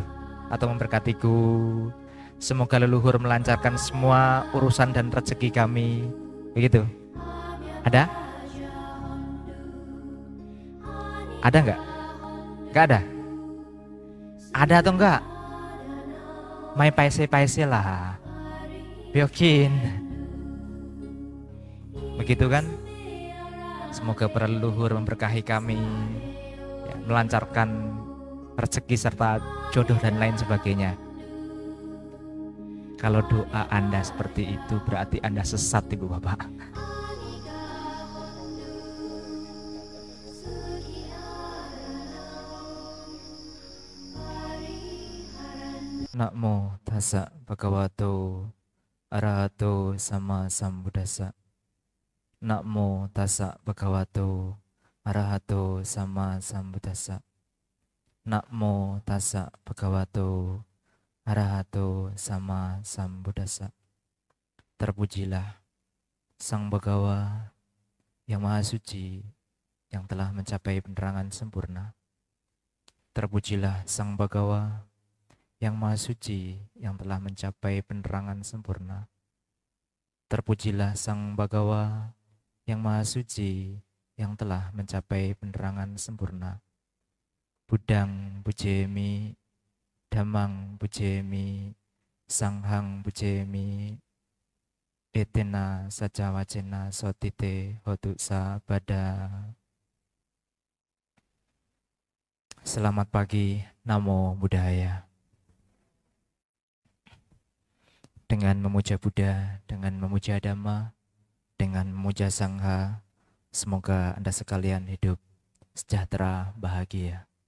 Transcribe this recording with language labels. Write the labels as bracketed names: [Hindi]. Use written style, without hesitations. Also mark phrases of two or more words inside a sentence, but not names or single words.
[Indonesian] Atau memberkatiku. Semoga leluhur melancarkan semua urusan dan rezeki kami, begitu. Ada? Ada nggak? Nggak ada? Ada atau enggak? Mai paise-paise lah. Biokin. Begitu kan? Semoga para leluhur memberkahi kami, ya, melancarkan rezeki serta jodoh dan lain sebagainya. Kalau doa Anda seperti itu berarti Anda sesat, Ibu Bapak. [Pali] Namo tassa bhagavato arahato sama sambuddhassa. Namo tassa bhagavato arahato sama sambuddhassa. Namo tassa bhagavato arahato sama sambuddhassa. [Indonesian] Terpujilah Sang Bhagawa yang Maha Suci, yang telah mencapai penerangan sempurna. Terpujilah Sang Bhagawa yang Maha Suci, yang telah mencapai penerangan sempurna. Terpujilah Sang Bhagawa yang Maha Suci, yang telah mencapai penerangan sempurna. [Pali] Budang bujemi, Dhammang bujemi, Sanghang bujemi, Etena sajawacena sotite hotu sabada. [Indonesian] Selamat pagi, [Pali] Namo Buddhaya. [Indonesian] Dengan memuja Buddha, dengan memuja Dhamma, dengan memuja Sangha, semoga Anda sekalian hidup sejahtera, bahagia.